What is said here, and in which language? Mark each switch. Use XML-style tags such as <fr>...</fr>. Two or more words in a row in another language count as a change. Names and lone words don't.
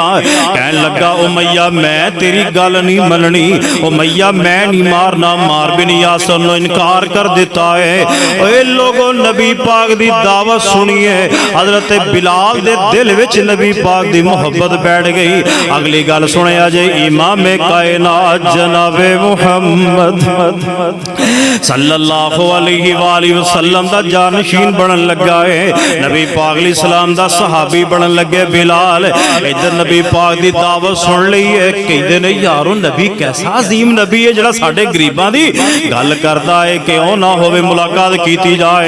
<pa>کہن لگا امیہ میں تیری گل نہیں مننی، امیہ میں نہیں مارنا. مار بن یاسر نے انکار کر دتا ہے۔ اوئے لوگو نبی پاک دی دعوت سنیے، حضرت بلال دے دل وچ نبی پاک دی محبت بیٹھ گئی. اگلی گل سنیا جے امام کائنات جنابِ محمد</pa> <ar>صلى الله عليه وسلم</ar> <pa>دا جانشین بنن لگا ہے، نبی پاک</pa> <ar>عليه السلام</ar> <pa>دا صحابی بنن لگے بلال. ادھر نبی پاک دی دعوت سن لئی ہے، کہندے نے یارو نبی کیسا عظیم نبی ہے جہڑا ساڈے غریباں دی گل کردا ہے، کیوں نہ ہووے ملاقات کیتی جائے.</pa>